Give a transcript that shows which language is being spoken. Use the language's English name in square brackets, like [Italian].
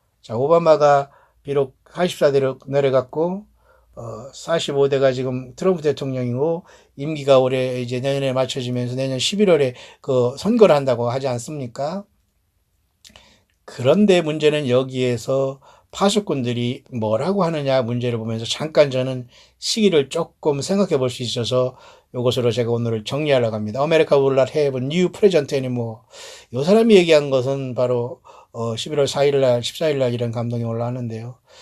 [Korean] 자, 오바마가 비록 84대로 내려갔고 45대가 지금 트럼프 대통령이고 임기가 올해 이제 내년에 맞춰지면서 내년 11월에 그 선거를 한다고 하지 않습니까? 그런데 문제는 여기에서 파수꾼들이 뭐라고 하느냐 문제를 보면서 잠깐 저는 시기를 조금 생각해 볼 수 있어서 이것으로 제가 오늘 정리하려고 합니다. [English] America will not have a new president anymore. [Korean] 이 사람이 얘기한 것은 바로 11월 4일 날, 14일 날 이런 감동이 올라왔는데요.